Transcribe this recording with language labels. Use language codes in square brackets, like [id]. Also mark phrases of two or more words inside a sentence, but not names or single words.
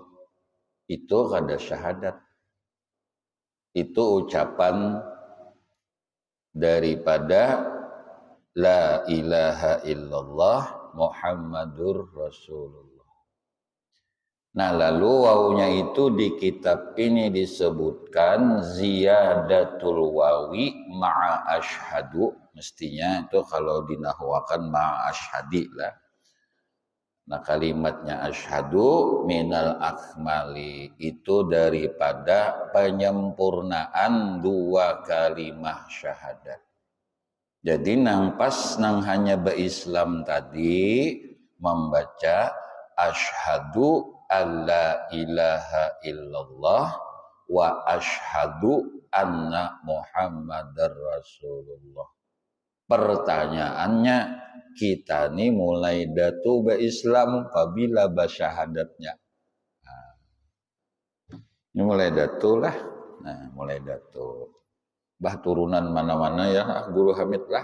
[bjn] Itu kada syahadat. Itu ucapan daripada [ar] لا إله إلا الله محمد رسول الله. [bjn] Nah, lalu wawunya itu di kitab ini disebutkan [ar] زيادة الواو مع أشهد. [bjn] Mestinya itu kalau dinahwakan [ar] مع أشهد [bjn] lah. Nah, kalimatnya [ar] أشهد من الأكمل [bjn] itu daripada penyempurnaan dua kalimat syahadat. Jadi nang pas nang hanya berislam tadi membaca [ar] أشهد أن لا إله إلا الله وأشهد أن محمدا رسول الله. [bjn] Pertanyaannya, kita nih mulai datu berislam apabila basyahadatnya. Nah, ini mulai datu lah. Nah, mulai datu. Bah turunan mana-mana ya, Guru Hamid lah.